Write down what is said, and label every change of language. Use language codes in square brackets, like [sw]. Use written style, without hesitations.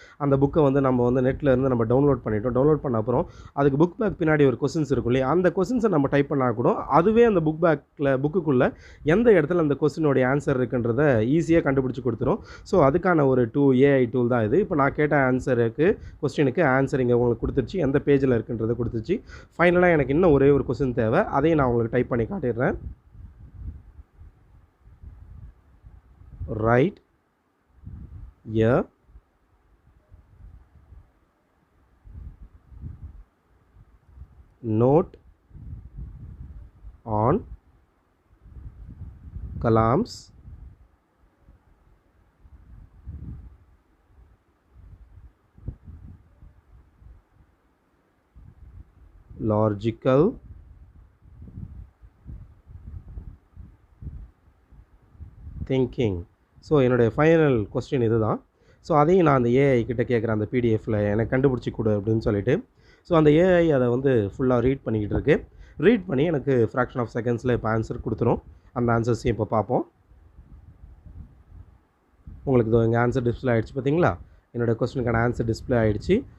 [ta] அந்த புக்கை வந்து நம்ம வந்து நெட்டில் இருந்து நம்ம டவுன்லோட் பண்ணிட்டோம். டவுன்லோட் பண்ண அப்புறம் அதுக்கு புக் பேக் பின்னாடி ஒரு கொஸ்டின்ஸ் இருக்கும் இல்லையா, அந்த கொஸ்டின்ஸை நம்ம டைப் பண்ணால் கூட அதுவே அந்த புக்குக்குள்ளே எந்த இடத்துல அந்த கொஸ்டினோடைய ஆன்சர் இருக்குன்றதை ஈஸியாக கண்டுபிடிச்சி கொடுத்துரும். ஸோ அதுக்கான ஒரு ஏஐ டூல் தான் இது. இப்போ நான் கேட்ட கொஸ்டினுக்கு ஆன்சர் இங்கே உங்களுக்கு கொடுத்துருச்சு, எந்த பேஜில் இருக்குன்றதை கொடுத்துருச்சு. ஃபைனலாக எனக்கு இன்னும் ஒரே ஒரு கொஸ்டின் தேவை, அதையும் நான் உங்களுக்கு டைப் பண்ணி காட்டிடுறேன். [en] Write a note on Kalam's logical thinking. [ta] So என்னுடைய ஃபைனல் கொஸ்டின் இது தான். ஸோ அதையும் நான் அந்த ஏஐ கிட்ட கேட்குறேன், அந்த பிடிஎஃப்பில் எனக்கு கண்டுபிடிச்சி கொடு அப்படின்னு சொல்லிட்டு. ஸோ அந்த ஏஐ அதை வந்து ஃபுல்லாக ரீட் பண்ணிக்கிட்டு இருக்கு. ரீட் பண்ணி எனக்கு ஃப்ராக்ஷன் ஆஃப் செகண்ட்ஸில் இப்போ ஆன்சர் கொடுத்துரும். அந்த ஆன்சர்ஸையும் இப்போ பார்ப்போம். உங்களுக்கு இதோ இங்கே ஆன்சர் டிஸ்பிளே ஆகிடுச்சு பார்த்தீங்களா. என்னோடய கொஸ்டினுக்கான ஆன்சர் டிஸ்பிளே ஆகிடுச்சு.